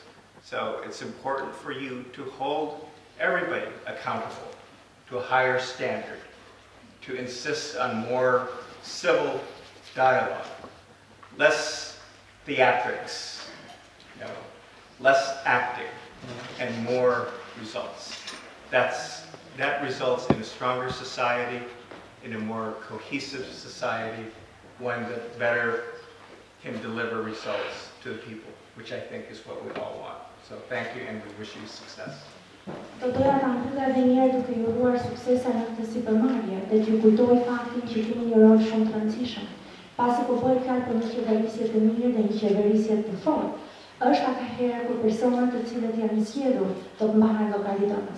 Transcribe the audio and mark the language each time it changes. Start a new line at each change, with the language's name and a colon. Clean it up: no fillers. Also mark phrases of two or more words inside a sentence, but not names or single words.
English: So it's important for you to hold everybody accountable to a higher standard, to insist on more civil dialogue, less theatrics, less acting, and more results. That results in a stronger society, in a more cohesive society, one that better can deliver results to the people, which I think is what we all want. So thank you, and we wish you success.
Albanian: Do doja ta mbylla edhe një herë duke ju uruar suksese në këtë sipërmarrje dhe t'ju kujtoj faktin që keni një rol shumë të rëndësishëm. Pasi po bëhet fjalë për një qeverisje të mirë dhe një qeverisje të fortë, është aka herë kur personat të cilët janë zgjedhur do të mbahen llogaridhënës.